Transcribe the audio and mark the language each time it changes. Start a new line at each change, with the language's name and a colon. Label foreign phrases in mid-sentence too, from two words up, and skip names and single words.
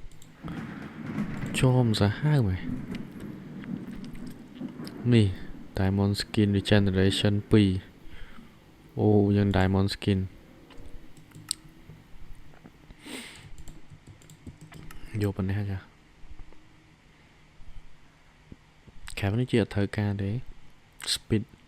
Khmer: ចំសាហាវមែននេះ
English: diamond skin regeneration
Khmer: 2 អូយើង
English: diamond skin
Khmer: យកប៉ុណ្ណេះចាខាងនេះជាអត់ត្រូវការទេ speed